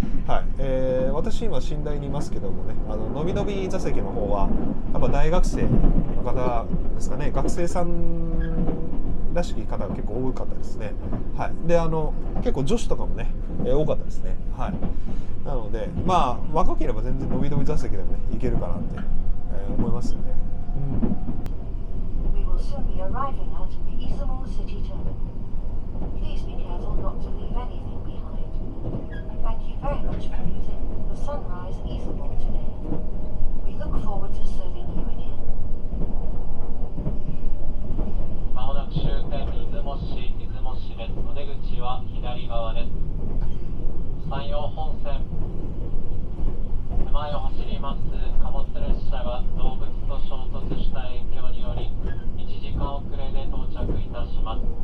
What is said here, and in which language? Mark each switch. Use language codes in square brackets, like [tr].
[ja] はい、私今寝台にいますけどもねのびのび座席の方はやっぱ大学生の方ですかね、学生さんらしき方が結構多かったですね。はい、で結構女子とかもね、多かったですね。はい、なので若ければ全然のびのび座席でもねいけるかなって、思いますよね。 [en] We will soon be arriving at the Izumo City Terminal. Please be careful not to leave anything behind. Thank you very much for using the Sunrise Izumo today. We look forward to serving you again. [ja] まもなく終点出雲市です。お出口は左側です。山陽本線前を走ります貨物列車が動物と衝突した影響により1時間遅れで到着いたします。